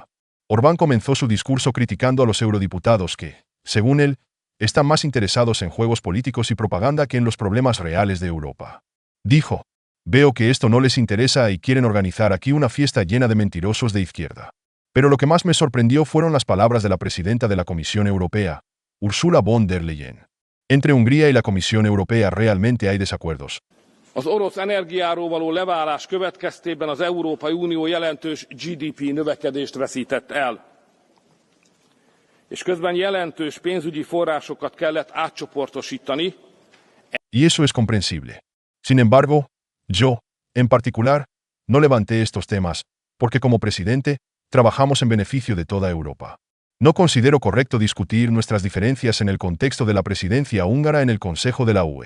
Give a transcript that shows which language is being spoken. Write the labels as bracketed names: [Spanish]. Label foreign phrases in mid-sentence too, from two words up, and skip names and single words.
[Spanish] Orbán comenzó su discurso criticando a los eurodiputados que, según él, están más interesados en juegos políticos y propaganda que en los problemas reales de Europa. Dijo: "Veo que esto no les interesa y quieren organizar aquí una fiesta llena de mentirosos de izquierda". Pero lo que más me sorprendió fueron las palabras de la presidenta de la Comisión Europea, Ursula von der Leyen. Entre Hungría y la Comisión Europea realmente hay desacuerdos. [Hungarian] Az orosz energiáról való leválás következtében az Európai Unió jelentős GDP növekedést veszített el. És közben jelentős pénzügyi forrásokat kellett átcsoportosítani. [Spanish] Y eso es comprensible. Sin embargo, yo, en particular, no levanté estos temas, porque como presidente, trabajamos en beneficio de toda Europa. No considero correcto discutir nuestras diferencias en el contexto de la presidencia húngara en el Consejo de la UE.